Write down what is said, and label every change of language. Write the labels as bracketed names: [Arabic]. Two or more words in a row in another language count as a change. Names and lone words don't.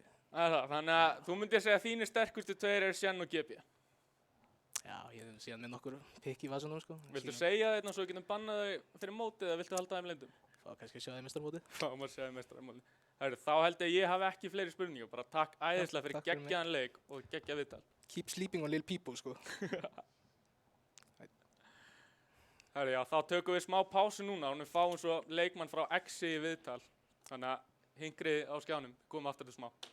[Icelandic] Það er það, þannig að þú myndir segja að þínir sterkustu tveir eru Shen og GP. Já, ég hef síðan með nokkur pikk í vasunum, sko. Viltu segja þetta svo við getum bannað þau fyrir mótið eða viltu halda þeim leyndum? Fá kannski að sjá það í meistarmóti. Fáum að segja meistarmóti. Þá held ég hafi ekki fleiri spurningar, bara takk æðislega fyrir takk fyrir mig. geggjaðan leik og geggjað viðtal. [English] Keep sleeping on Lil Peepo, sko. [Icelandic] Herri, já, þá tökum við smá pásu núna og við fáum svo leikmann frá Exi í viðtal. Þannig að hingrið á skjánum, komum aftur til smá.